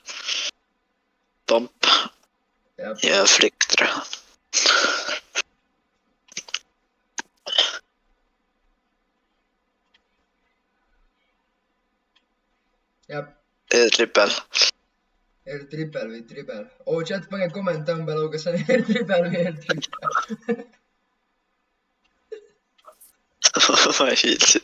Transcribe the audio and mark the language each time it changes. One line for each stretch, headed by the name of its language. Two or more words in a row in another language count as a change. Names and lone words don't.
Estonian: Pamp. Ja flick, tere. Jep. Air-trippel. Air-trippel või trippel. Oh, chat, pange
English: comment down below,
Estonian: kas on air-trippel või air-trippel. Ma ei viitsi.